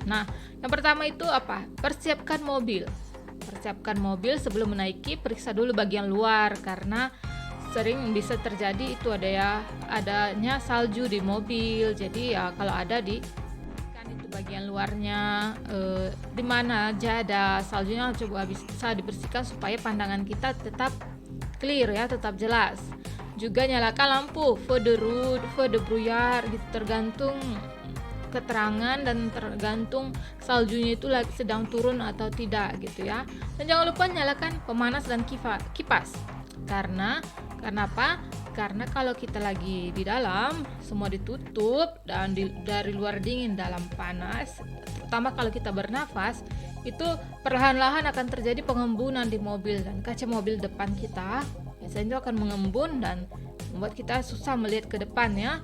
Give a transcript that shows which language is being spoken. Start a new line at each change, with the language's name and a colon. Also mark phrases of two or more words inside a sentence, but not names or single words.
Indonesian: Nah, yang pertama itu apa? Persiapkan mobil sebelum menaiki, periksa dulu bagian luar karena sering bisa terjadi itu adanya salju di mobil. Jadi ya kalau ada di bagian luarnya di mana aja ada saljunya coba bisa dibersihkan supaya pandangan kita tetap clear ya, tetap jelas. Juga nyalakan lampu
French: feu de route, feu de brouillard
Indonesian: gitu, tergantung keterangan dan tergantung saljunya itu lagi sedang turun atau tidak gitu ya. Dan jangan lupa nyalakan pemanas dan kipas. Karena apa? Karena kalau kita lagi di dalam semua ditutup dan dari luar dingin, dalam panas, terutama kalau kita bernafas, itu perlahan-lahan akan terjadi pengembunan di mobil dan kaca mobil depan kita biasanya itu akan mengembun dan membuat kita susah melihat ke depan ya.